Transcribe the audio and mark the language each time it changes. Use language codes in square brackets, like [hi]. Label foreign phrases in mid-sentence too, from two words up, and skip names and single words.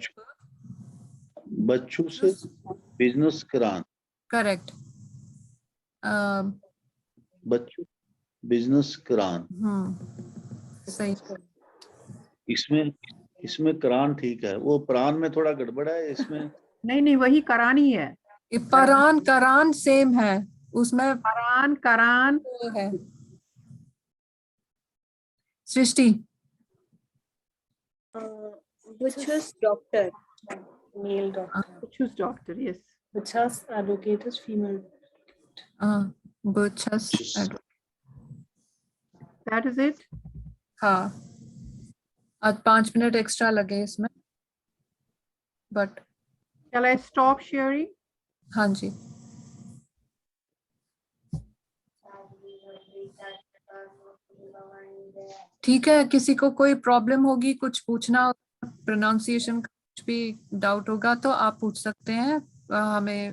[hi] बच्चों से बिजनेस करान। करेक्ट। बच्चों बिजनेस करान, सही। इसमें करान ठीक है, वो प्राण में थोड़ा गड़बड़ है इसमें। नहीं वही करान ही है। ये परान करान सेम है, उसमें करान करान वो है। सृष्टि, [en] Butcher's doctor. Male doctor. choose doctor, yes. Butcher's advocate is female. butchers, That is it. [hi] हाँ, आज 5 मिनट एक्स्ट्रा लगे इसमें, बट [en] Shall I stop sharing? [hi] हाँ जी। ठीक है, किसी को कोई प्रॉब्लम होगी, कुछ पूछना, प्रोनाउंसिएशन का कुछ भी डाउट होगा तो आप पूछ सकते हैं हमें।